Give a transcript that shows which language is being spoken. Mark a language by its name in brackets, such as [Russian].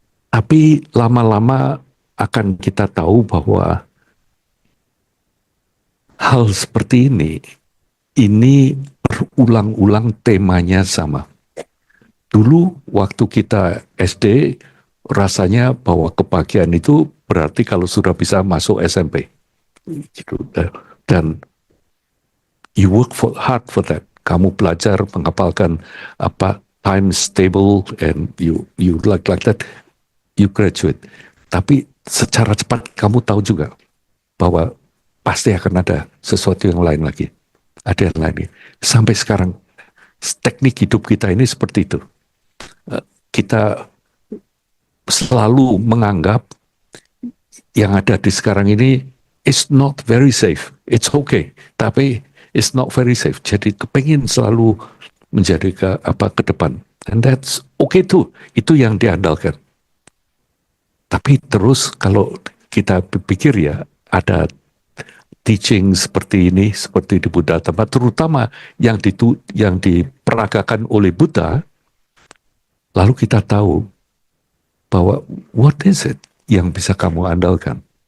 [Indonesian] Tapi lama-lama akan kita tahu bahwa hal seperti ini berulang-ulang temanya sama. Dulu waktu kita SD, rasanya bahwa kebahagiaan itu berarti kalau sudah bisa masuk SMP. Gitu. Dan [English] you work hard for that. [Indonesian] Kamu belajar menghafalkan apa [English] times table and you like that, you graduate. [Indonesian] Tapi secara cepat kamu tahu juga bahwa pasti akan ada sesuatu yang lain lagi. Ada yang lain. Sampai sekarang teknik hidup kita ini seperti itu. Kita selalu menganggap yang ada di sekarang ini [English] is not very safe. It's okay, [Indonesian] tapi [English] it's not very safe. [Indonesian] Jadi kepengin selalu menjadi ke depan. [English] And that's okay too. [Indonesian] Itu yang diandalkan. Tapi terus kalau kita pikir ya, ada teaching seperti ini, seperti di Buddha, terutama yang diperagakan oleh Buddha, lalu kita tahu bahwa [English] what is it [Indonesian] yang bisa kamu andalkan.